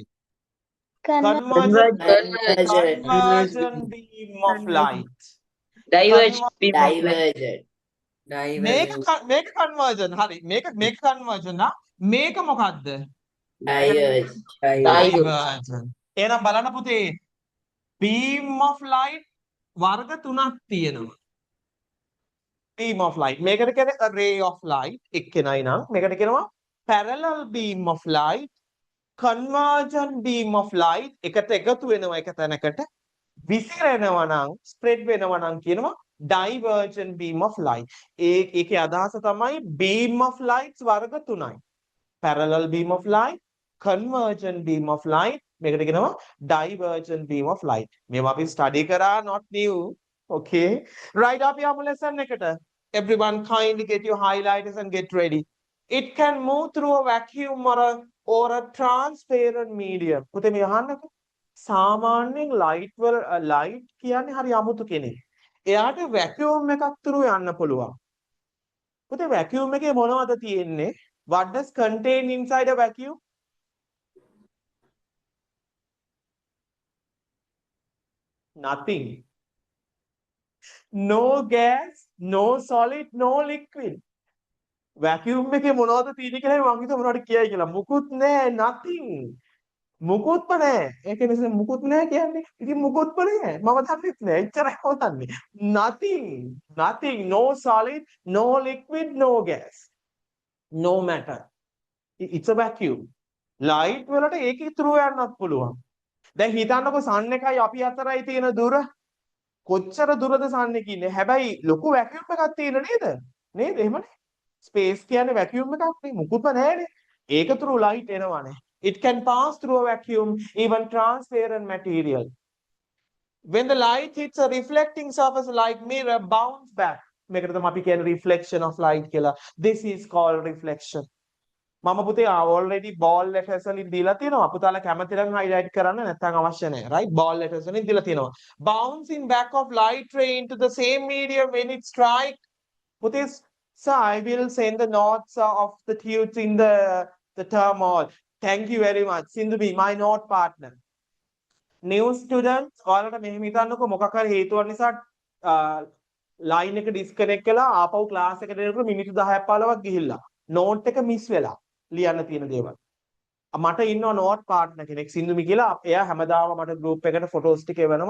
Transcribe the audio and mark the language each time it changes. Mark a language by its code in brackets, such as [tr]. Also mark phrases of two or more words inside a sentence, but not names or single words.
[en] Convergent, Convergent. convergent beam of light. Divergent beam of light. Divergent. Make a conversion. Hari, make a conversion. Na? Make a මොකක්ද? Diverge. Divergent. [si] එහෙනම් බලන්න පුතේ. [en] Beam of light [si] වර්ග තුනක් තියෙනවා. [en] Beam of light. [si] මේකට කියන්නේ [en] a ray of light. [si] එක්කෙනයි නම් මේකට කියනවා [en] parallel beam of light, convergent beam of light. [si] එකට එකතු වෙනවා එක තැනකට. විසිරෙනවා නම් spread වෙනවා නම් කියනවා [en] divergent beam of light. [si] ඒකේ අදහස තමයි [en] beam of lights [si] වර්ග තුනයි. [en] Parallel beam of light, convergent beam of light, [si] මේකට කියනවා [en] divergent beam of light. [si] මේවා අපි study කරා, [en] not new. Okay. Right, [si] අපි යමු lesson එකට. [en] Everyone kindly get your highlighters and get ready. It can move through a vacuum or a transparent medium. [si] පුතේ මේ අහන්නකෝ. සාමාන්‍යයෙන් light කියන්නේ හරි අමුතු කෙනෙක්. එයාට vacuum එකක් through යන්න පුළුවන්. පුතේ vacuum එකේ මොනවද තියෙන්නේ? [en] What does contain inside a vacuum? Nothing. No gas, no solid, no liquid. [si] Vacuum එකේ මොනවද තියෙන්නේ කියලා මම හිතුවා මොනවද කියයි කියලා. මුකුත් නැහැ, nothing. මුකුත්ම නැහැ. ඒක නිසා මුකුත් නැහැ කියන්නේ. ඉතින් මුකුත්ම නැහැ. මම දන්නෙත් නැහැ. එච්චරයි මම දන්නේ. [en] Nothing. Nothing. No solid, no liquid, no gas. No matter. It's a vacuum. [si] Light වලට ඒකේ through යන්නත් පුළුවන්. දැන් හිතන්නකෝ sun එකයි අපි අතරයි තියෙන දුර. කොච්චර දුරද sun එක ඉන්නේ. හැබැයි ලොකු vacuum එකක් තියෙන නේද? නේද? එහෙමනේ. Space කියන්නේ vacuum එකක් නේ. මුකුත්ම නැහැනේ. ඒක through light එනවනේ. [en] It can pass through a vacuum, even transparent material. When the light hits a reflecting surface like mirror, bounce back. [si] මේකට තමයි අපි කියන්නේ [en] reflection of light [si] කියලා. [en] This is called reflection. [si] මම පුතේ already [en] ball letters [si] වලින් දීලා තියෙනවා. පුතාලා කැමති නම් highlight කරන්න නැත්නම් අවශ්‍ය නැහැ. Right? [en] Ball letters [si] වලින් දීලා තියෙනවා. [en] Bouncing back of light ray into the same medium when it strike. පුතේ, so I will send the notes of the tunes in the term all. Thank you very much. Sindhu B, my note partner. New students, [si] ඔයාලට මෙහෙම හිතන්නකෝ මොකක් හරි හේතුවක් නිසා line එක disconnect කළා ආපහු class එකට එනකොට මිනිත්තු 10ක් 15ක් ගිහිල්ලා note එක miss වෙලා ලියන්න තියෙන දේවල්. මට ඉන්නවා [en] note partner [si] කෙනෙක් සින්දුමි කියලා. එයා හැමදාම මට group එකට photos ටික එවනවා.